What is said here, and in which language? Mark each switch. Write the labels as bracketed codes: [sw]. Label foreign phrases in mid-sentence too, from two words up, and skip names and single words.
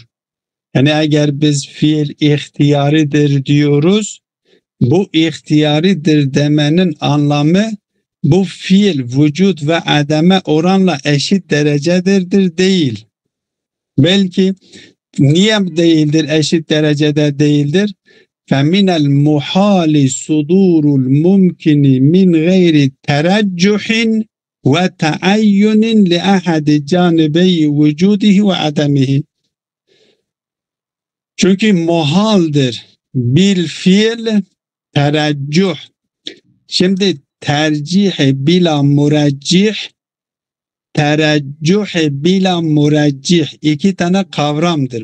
[tr] Yani eğer biz fiil ihtiyaridir diyoruz, bu ihtiyaridir demenin anlamı bu fiil vücut ve ademe oranla eşit derecededir değil. Belki niye değildir, eşit derecede değildir? [ar] فَمِنَ الْمُحَالِ صُدُورُ الْمُمْكِنِ مِنْ غَيْرِ تَرَجُّحٍ وَتَعَيُّنٍ لِأَحَدِ جَانِبَيْ وُجُودِهِ وَعَدَمِهِ. [tr] Çünkü muhaldir bir fiil tereccüh. Şimdi [ar] ترجيح بلا مرجح, ترجح بلا مرجح [tr] iki tane kavramdır.